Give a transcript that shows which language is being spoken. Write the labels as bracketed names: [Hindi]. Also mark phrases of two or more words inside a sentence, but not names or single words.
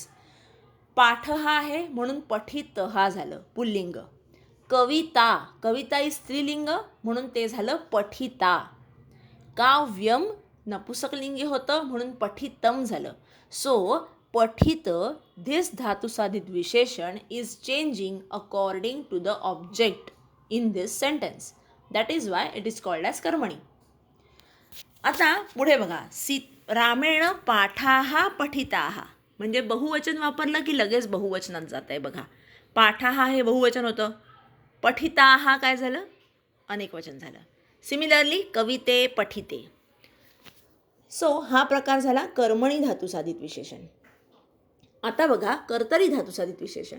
[Marathi] पाठ हा आहे म्हणून पठित हा झालं पुल्लिंग. कविता, कविता इज स्त्रीलिंग म्हणून ते झालं पठिता. काव्यम नपुसकलिंगी होतं म्हणून पठितम झालं. [English] सो पठित, धिस [Marathi] धातुसाधित विशेषण [English] is changing according to the object in this sentence. That is why it is called as कर्मणी. [Marathi] आता पुढे बघा, [Sanskrit] रामेण पाठाः पठिताः [Marathi] म्हणजे बहुवचन वापरलं की लगेच बहुवचनात जात आहे बघा. पाठाः हे बहुवचन होतं, पठिताः काय झालं, अनेक वचन झालं. [Sanskrit] सिमिलरली कविते पठिते. [Marathi] सो हा प्रकार झाला कर्मणी धातुसाधित विशेषण. आता बघा कर्तरी धातुसाधित विशेषण.